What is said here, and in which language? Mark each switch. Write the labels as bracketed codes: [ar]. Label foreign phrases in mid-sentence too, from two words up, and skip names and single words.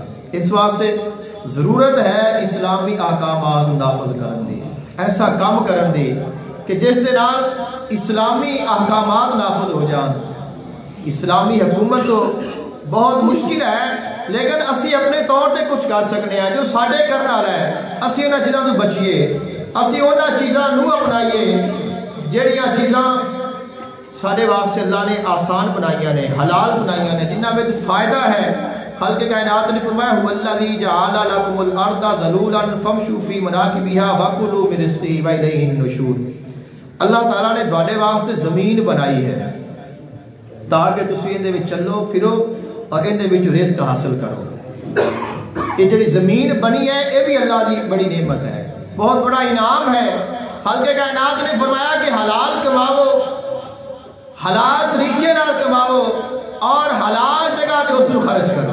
[pa] اس واسطے ضرورت ہے اسلامی احکامات نافذ کرن دی، ایسا کام کرن دی کہ جس سے نال اسلامی احکامات نافذ ہو جان. اسلامی حکومت تو بہت مشکل ہے، لیکن اسی اپنے طور پہ کچھ کر سکنے ہیں جو ساڈے کرنا ہے. اسی انہاں چیزاں تو بچیے، اسی انہاں چیزاں نو اپنائیے جہڑیاں چیزاں سارے واسطے اللہ نے آسان بنائیاں نے، حلال بنائیاں نے، جنہاں میں فائدہ ہے۔ [ur] خلق کائنات نے فرمایا [ar] هو الذی جعل لکم الارض ذلولا فامشوا فی مناکبها وکلوا من رزقہ والیہ النشور۔ [pa] اللہ تعالیٰ نے تواڈے واسطے زمین بنائی ہے تاکہ تسی اندے وچ چلو پھرو اور اندے وچ رزق حاصل کرو۔ [ur] یہ جڑی زمین بنی ہے یہ بھی اللہ کی بڑی نعمت ہے، بہت بڑا انعام ہے۔ [pa] خالق کائنات نے فرمایا کہ حلال کماؤ، حلال طریقے نال کماؤ اور حلال جگہ تے اس کو خرچ کرو۔